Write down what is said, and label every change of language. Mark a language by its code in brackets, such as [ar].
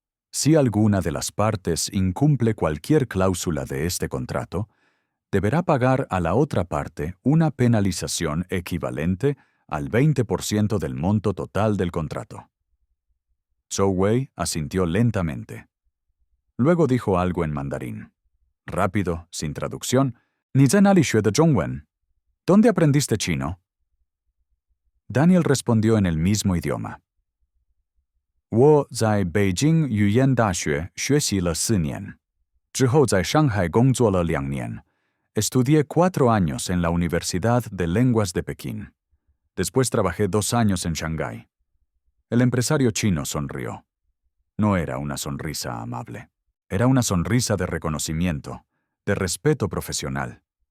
[es] Si alguna de las partes incumple cualquier cláusula de este contrato, deberá pagar a la otra parte una penalización equivalente al 20% del monto total del contrato. Zhou Wei asintió lentamente. Luego dijo algo en mandarín. Rápido, sin traducción. [zh] Ni zhen ali xue de zhongwen. [es] ¿Dónde aprendiste chino? Daniel respondió en el mismo idioma. [zh] 我在北京语言大学学习了4年，之后在上海工作了2年。 [es] Estudié 4 años en la Universidad de Lenguas de Pekín. Después trabajé 2 años en Shanghái. El empresario chino sonrió. No era una sonrisa amable. Era una sonrisa de reconocimiento, de respeto profesional.